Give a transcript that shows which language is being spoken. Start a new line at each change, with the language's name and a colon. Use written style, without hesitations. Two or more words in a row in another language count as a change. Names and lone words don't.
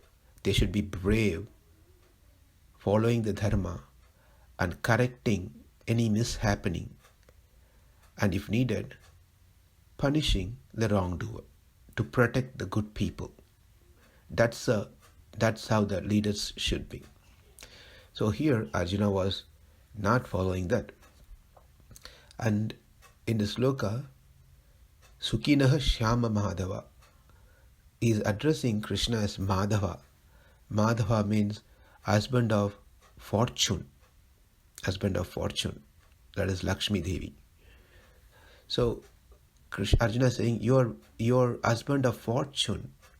English: They should be brave, following the dharma and correcting any mishappening, and if needed, punishing the wrongdoer to protect the good people. That's how the leaders should be. So here Arjuna was not following that. And in the sloka,
Sanskrit: sukhinaḥ syāma mādhava,
English: is addressing Krishna as Mādhava. Mādhava means husband of fortune. Husband of fortune. That is Lakshmi Devi. So Arjuna is saying, you're husband of fortune.